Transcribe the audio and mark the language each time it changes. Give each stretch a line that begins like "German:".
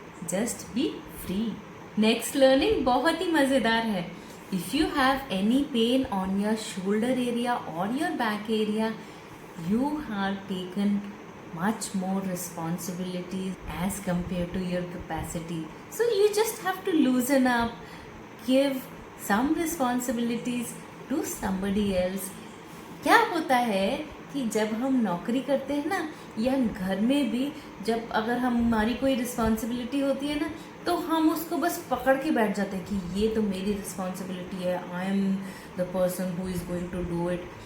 English: Just be free.
Hindi: Next learning बहुत ही मज़ेदार है।
English: If you have any pain on your shoulder area और your back area, you have taken much more responsibilities as compared to your capacity. So you just have to loosen up, give some responsibilities to somebody else.
Hindi: क्या होता है कि जब हम नौकरी करते हैं ना, या घर में भी जब अगर हमारी कोई रिस्पॉन्सिबिलिटी होती है ना, तो हम उसको बस पकड़ के बैठ जाते हैं कि ये तो मेरी रिस्पॉन्सिबिलिटी है,
English: I am the person who is going to do it.